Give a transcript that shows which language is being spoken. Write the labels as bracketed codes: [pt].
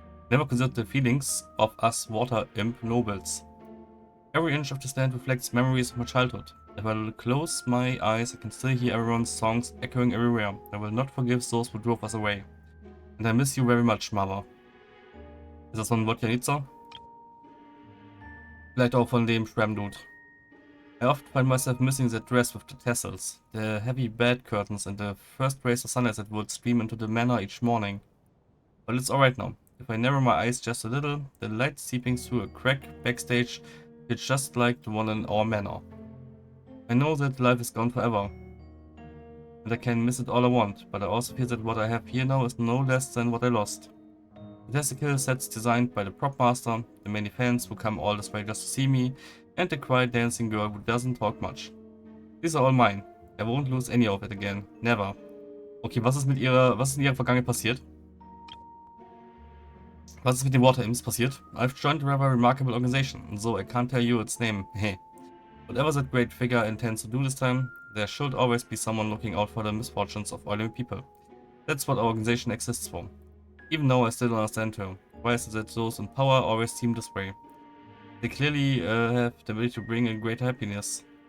[en] Never considered the feelings of us water imp nobles. Every inch of this land reflects memories of my childhood. If I close my eyes, I can still hear everyone's songs echoing everywhere. I will not forgive those who drove us away. And I miss you very much, Mother. [de] Ist das von Wodjanitzer? Vielleicht auch von dem Shram-Dude. [en] I often find myself missing that dress with the tassels, the heavy bed curtains, and the first rays of sunlight that would stream into the manor each morning. But it's alright now. If I narrow my eyes just a little, the light seeping through a crack backstage is just like the one in our manor. I know that life is gone forever, and I can miss it all I want, but I also feel that what I have here now is no less than what I lost. The testicle sets designed by the prop master, the many fans who come all this way just to see me, and the quiet dancing girl who doesn't talk much. These are all mine. I won't lose any of it again. Never. [de] Okay, was ist in ihrer Vergangenheit passiert? Was ist mit den Water Imps passiert? [en] I've joined a rather remarkable organization, and so I can't tell you its name. Hey. Whatever that great figure intends to do this time, there should always be someone looking out for the misfortunes of ordinary people. That's what our organization exists for. Even though I still don't understand her. Why is it that those in power always seem this way? They clearly have the ability to bring in greater happiness.